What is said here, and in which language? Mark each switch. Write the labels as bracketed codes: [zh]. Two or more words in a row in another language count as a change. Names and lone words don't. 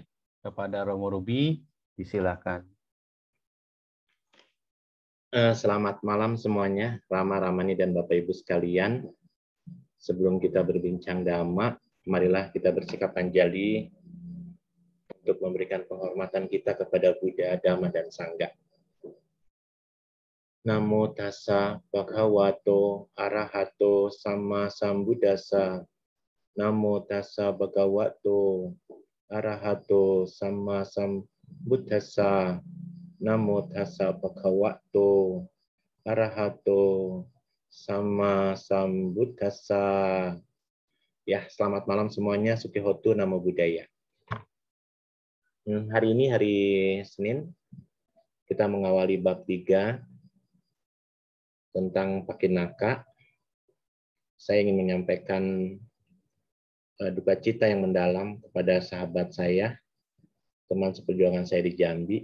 [id] Kepada Romo Rubi, disilakan. Selamat malam semuanya, Rama, Ramani, dan Bapak Ibu sekalian. Sebelum kita berbincang Dhamma, marilah kita bersikap anjali untuk memberikan penghormatan kita kepada Buddha, Dhamma, dan Sangha. [pi] Namo tassa bhagavato arahato sama sambuddhassa. Namo tassa bhagavato arahato sama sambuddhassa. Namo tassa bhagavato arahato sama sambuddhassa. [id] Ya, selamat malam semuanya. [pi] Sukihotu Namo Buddhaya. [id] Hari ini hari Senin, kita mengawali bab 3 tentang pakinaka. Saya ingin menyampaikan duka cita yang mendalam kepada sahabat saya, teman seperjuangan saya di Jambi.